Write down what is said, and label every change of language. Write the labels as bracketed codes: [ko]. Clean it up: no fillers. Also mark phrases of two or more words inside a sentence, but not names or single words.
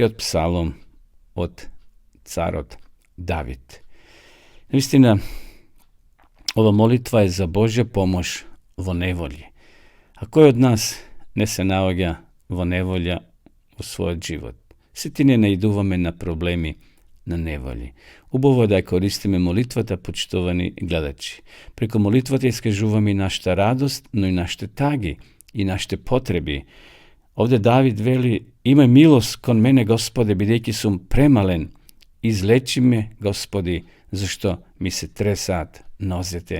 [mk] od psalom od carot David. Istina, ova molitva je za Božja pomoć vo nevolji. A koji od nas ne se navoga vo nevolja u svoj život? Svi ne najduvаме na problemi, na nevolji. Убаво да ја користиме молитвата, почитувани гледачи. Преко молитвата искажуваме и нашата радост, но и нашите таги, и нашите потреби. Овде Давид вели, имај милост кон мене, Господе, бидејќи сум премален. Излечи ме, Господи, зашто ми се тресаат нозете.